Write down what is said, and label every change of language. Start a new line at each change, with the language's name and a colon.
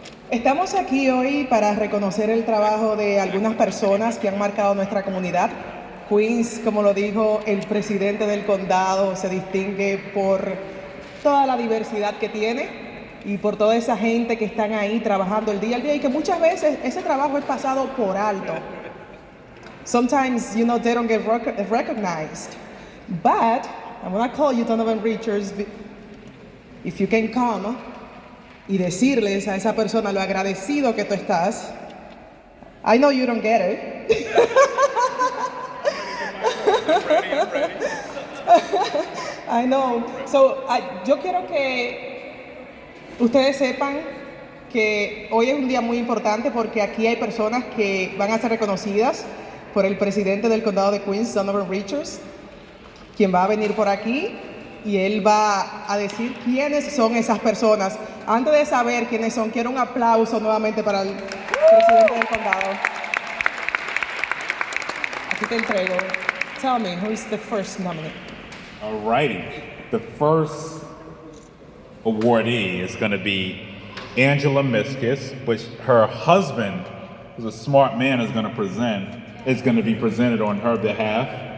Spanish: Estamos aquí hoy para reconocer el trabajo de algunas personas que han marcado nuestra comunidad. Queens, como lo dijo el presidente del condado, se distingue por toda la diversidad que tiene y por toda esa gente que están ahí trabajando el día a día y que muchas veces ese trabajo es pasado por alto.
English: Sometimes, you know, they don't get recognized. But I'm gonna call you, Donovan Richards, if you can come
Spanish: y decirles a esa persona lo agradecido que tú estás.
English: I know you don't get it. I know.
Spanish: So, yo quiero que ustedes sepan que hoy es un día muy importante porque aquí hay personas que van a ser reconocidas por el presidente del condado de Queens, Donovan Richards, quien va a venir por aquí y él va a decir quiénes son esas personas. Antes de saber quiénes son, quiero un aplauso nuevamente para el presidente del condado. Aquí te entrego.
English: Tell me, who is the first nominee? alrighty. The first awardee is going to be Angela Miscus, which her husband, who's a smart man, is going to present. It's going to be presented on her behalf.